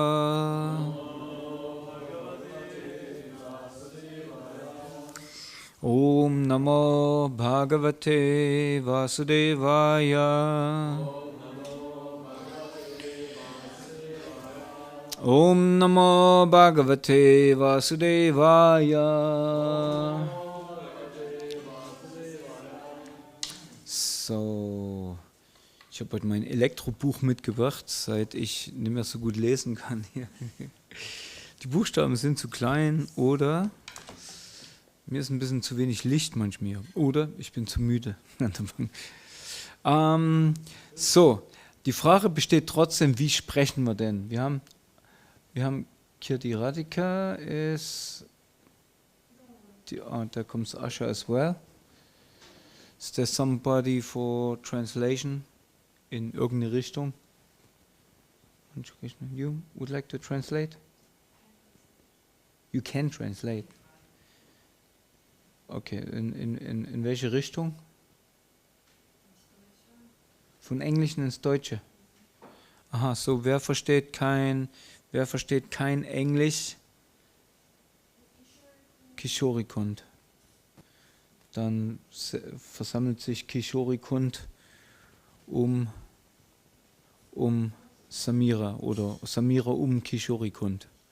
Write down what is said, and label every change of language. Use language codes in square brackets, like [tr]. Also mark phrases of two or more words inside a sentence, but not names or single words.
[sa] ॐ नमो भगवते वासुदेवाय. ॐ नमो भगवते वासुदेवाय. [de] So, ich habe heute mein Elektrobuch mitgebracht, seit ich nicht mehr so gut lesen kann. Die Buchstaben sind zu klein oder mir ist ein bisschen zu wenig Licht manchmal. Oder ich bin zu müde. So, die Frage besteht trotzdem, wie sprechen wir denn? Wir haben Kirti Radhika, da kommt Asha [en] as well. Is there somebody for translation [de] in irgendeine Richtung? [en] You would like to translate? You can translate. Okay, [de] in welche Richtung? Von Englischen ins Deutsche. Aha, so wer versteht kein Englisch? Kishorikund. Dann versammelt sich Kishorikund um Samira oder Samira um Kishorikund.